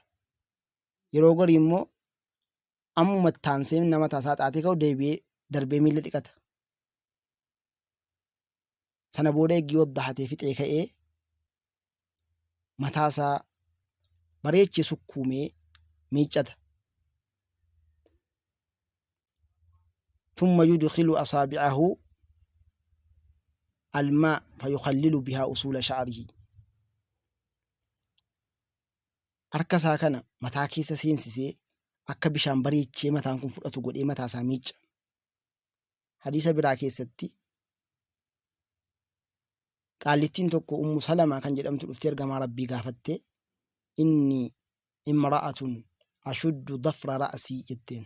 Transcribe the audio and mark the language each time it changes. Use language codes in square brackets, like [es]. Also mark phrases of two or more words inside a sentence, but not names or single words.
[om] Yeroo garii immoo ammuma taansee nama mataa isaa haxaatee ka'u deebi'ee darbee miilla dhiqata. Sana booda eggii waddahatee fixee ka'ee mataa isaa bareechee sukkuumee miiccata. [ar] ثم يدخل أصابعه الماء فيخلل بها أصول شعره [om] harka isaa kana mataa keessa seensisee akka bishaan bareechee mataan kun fudhatu godhee mataa isaa miicca. Hadiisa biraa keessatti qaallittiin tokko Ummu Salamaa kan jedhamtu dhuftee ergamaa rabbii gaafattee inni [ar] امرأة أشد ضفر رأسي [om] jetteen.